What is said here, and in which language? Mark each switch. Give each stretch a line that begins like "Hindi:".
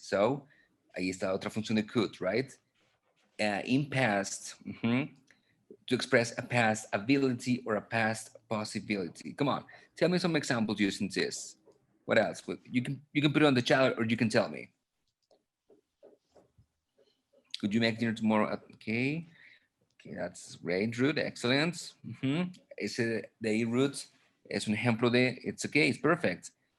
Spanish: So ahí está otra función de could,
English: right? In past, to express a past ability or a past possibility. Come on, tell me some examples using this. What else? You can put it on the chat or you can tell me. Could you make dinner tomorrow? Okay. Okay, that's great, Ruth. Excellent.
Spanish: Ese de ahí, Ruth, es un ejemplo de
English: it's okay, it's perfect.